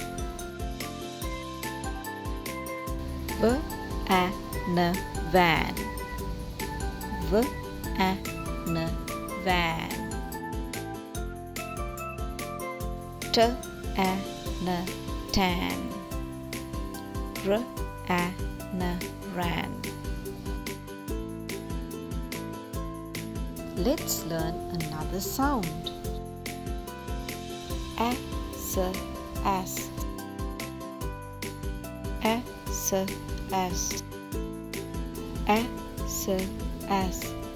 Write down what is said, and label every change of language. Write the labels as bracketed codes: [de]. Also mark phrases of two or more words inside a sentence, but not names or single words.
[en] V a n van, v a n van. T a n tan, r a n ran. Let's learn another sound. As, as. As, as. As, as.